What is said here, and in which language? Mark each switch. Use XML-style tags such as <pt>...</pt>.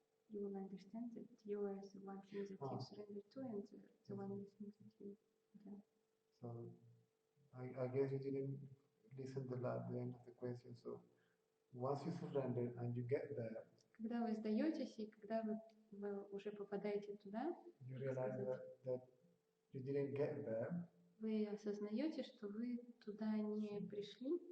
<en>You will understand that you are the one thing that you surrender to, and the one thing that you don't. So, I guess you didn't listen to the end of the question. So, once you surrender and you get there,</en> <ru>когда вы сдаетесь и когда вы уже попадаете туда,</ru> <en>you realize that you didn't get there.</en> <ru>Вы осознаете, что вы туда не пришли,</ru>